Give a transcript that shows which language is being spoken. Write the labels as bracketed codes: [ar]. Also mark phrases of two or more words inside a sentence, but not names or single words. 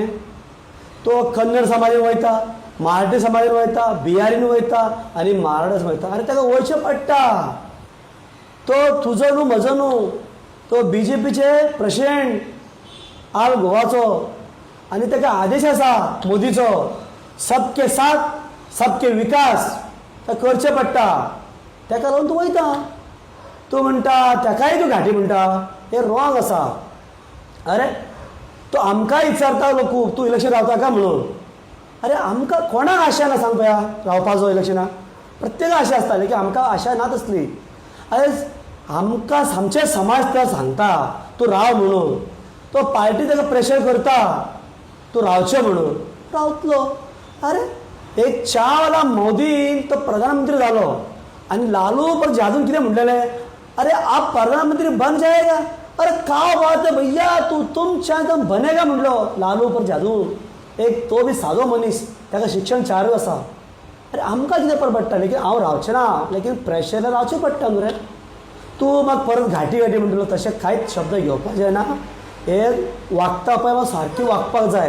[kok] तो कन्नड समाजान वयता, मराठी समाजान वयता, बिहारीन वयता आनी मारवाडीन वयता. अरे ताका वयचें पडटा. तो तुजो न्हू, म्हजो न्हू. तो BJPचे प्रेसिडेंट ऑल गोवाचो आनी ताका आदेश आसा मोदीचो, [hi] सबके साथ सबके विकास [kok] करचें पडटा. ताका लागून तूं वयता. तूं म्हणटा ताकाय तूं घाटी म्हणटा, हें रॉंग आसा. अरे तो आमकांय विचारता लोक, तूं इलेक्शन रावता काय म्हणून. अरे आमकां कोणाक आशा ना सांग पळया रावपाचो इलेक्शनाक? प्रत्येक आशा आसताली की आमकां आशा ना तसली. अरे आमकां आमचे समाज तर सांगता तूं राव म्हणून. तो पार्टी ताका प्रेशर करता तूं रावचें म्हणून, रावतलो. अरे एक चावाला मोदीन तो प्रधानमंत्री जालो आनी लालू प्रसाद कितें म्हणलेलें, [hi] अरे आप प्रधानमंत्री बन जाएगा. अरे का बात है भैया, तू तुम चाहे बनेगा म्हणलो लालू प्रसाद. [kok] एक तो बी सादो मनीस, ताका शिक्षण 4 आसा. अरे आमकां कितें परवडटा, लेकीन हांव रावचें ना, लेकीन प्रेशर रावचें पडटा न्हू रे. तूं म्हाका परत घाटी घाटी म्हणटलो, तशें कांयच शब्द घेवपाक जायना. हे वागता पळय हांव सारकी वागपाक जाय.